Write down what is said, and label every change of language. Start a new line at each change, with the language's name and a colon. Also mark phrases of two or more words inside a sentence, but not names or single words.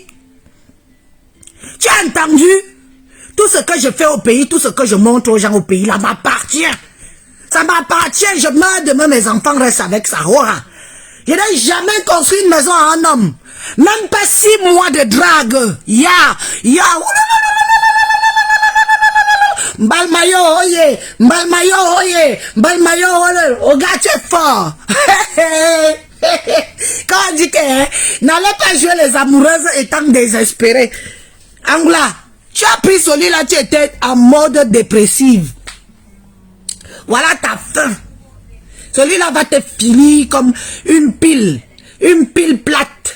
French: Tu as entendu? Tout ce que je fais au pays, tout ce que je montre aux gens au pays, là m'appartient. Ça m'appartient, je meurs demain, mes enfants restent avec ça. Je n'ai jamais construit une maison à un homme. Même pas 6 mois de drague. Mbalmayo, oye, Mbalmayo, oye, Mbalmayo, oye, oh gars, tu es fort. Quand on dit que n'allez pas jouer les amoureuses étant désespérées. Angla, tu as pris celui-là, tu étais en mode dépressive. Voilà ta fin. Celui-là va te finir comme une pile plate.